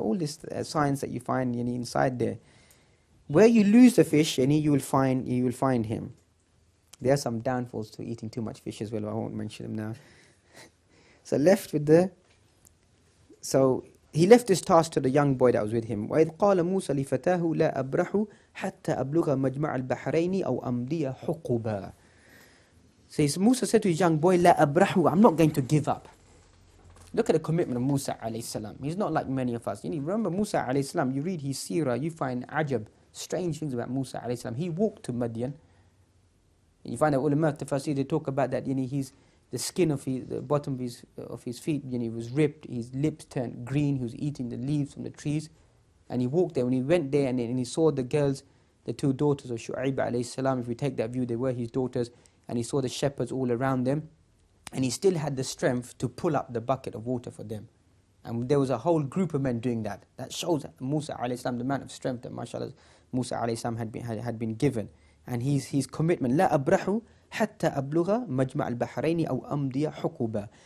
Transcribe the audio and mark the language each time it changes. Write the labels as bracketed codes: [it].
[en] All this science that you find inside there. Where you lose the fish, you will find him. There are some downfalls to eating too much fish as well. I won't mention them now. So he left this task to the young boy that was with him. [ar] وَإِذْ قَالَ مُوسَى لِفَتَاهُ لَا أَبْرَحُ حَتَّى أَبْلُغَ مَجْمَعَ الْبَحْرَيْنِ أَوْ أَمْضِيَ حُقُبًا. [en] Says Musa said to his young boy, [ar] لَا أَبْرَحُ, [en] I'm not going to give up. Look at the commitment of Musa alayhi salam. He's not like many of us. Remember Musa alayhi salam, you read his seerah, you find ajab, strange things about Musa alayhi salam. He walked to Madian. You find that ulama tafsir, they talk about that, he's the skin of the bottom of his feet, was ripped, his lips turned green, he was eating the leaves from the trees, and he walked there. When he went there and he saw the girls, the 2 daughters of Shu'aib alayhi salam, if we take that view, they were his daughters, and he saw the shepherds all around them, and he still had the strength to pull up the bucket of water for them. And there was a whole group of men doing that. That shows Musa alayhi salam, the amount of strength that mashallah Musa alayhi salam had been given. And his commitment, [ar] لا أبرح حتى أبلغ مجمع البحرين أو أمضي حقبا.